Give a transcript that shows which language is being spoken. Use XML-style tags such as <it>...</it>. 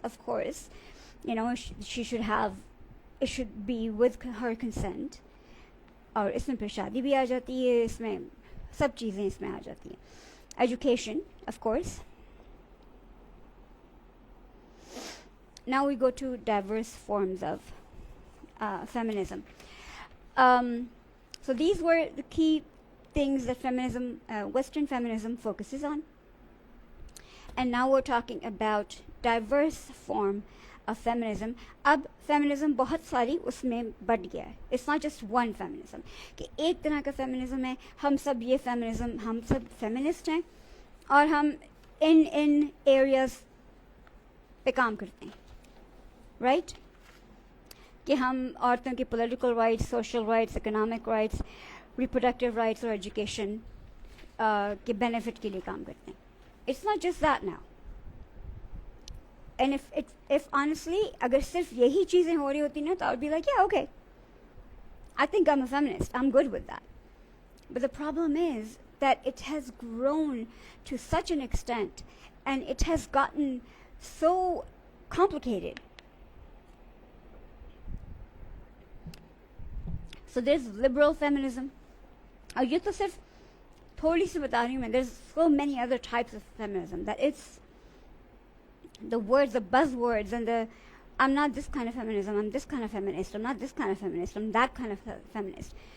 <en>Of course, she should have, it should be with her consent.</en> <hi>और इसमें फिर शादी भी आ जाती है, इसमें सब चीज़ें इसमें आ जाती हैं.</hi> <en>Education, of course. Now we go to diverse forms of feminism. So these were the key things that feminism, Western feminism focuses on. And now we're talking about diverse form of feminism.</en> <hi>अब feminism बहुत सारी उसमें बढ़ गया है.</hi> <en>It's not just one feminism.</en> <hi>कि एक तरह का feminism है, हम सब ये feminism, हम सब feminist हैं और हम इन areas पे काम करते हैं.</hi> <en>Right?</en> <hi>कि हम औरतों के political rights, social rights, economic rights, reproductive rights और education के benefit के लिए काम करते हैं.</hi> <en>It's not just that now. And if honestly,</en> <hi>अगर सिर्फ यही चीज़ें हो रही होती ना, तो</hi> <en>I would be like, yeah, okay. I think I'm a feminist. I'm good with that. But the problem is, that it has grown to such an extent and it has gotten so complicated. So there's liberal feminism.</en> <hi>और ये तो सिर्फ थोड़ी सी बता रही हूँ मैं.</hi> <en>There's so many other types of feminism that it's the words, the buzzwords, and the I'm not this kind of feminism, I'm this kind of feminist, I'm not this kind of feminist, I'm that kind of feminist.</en>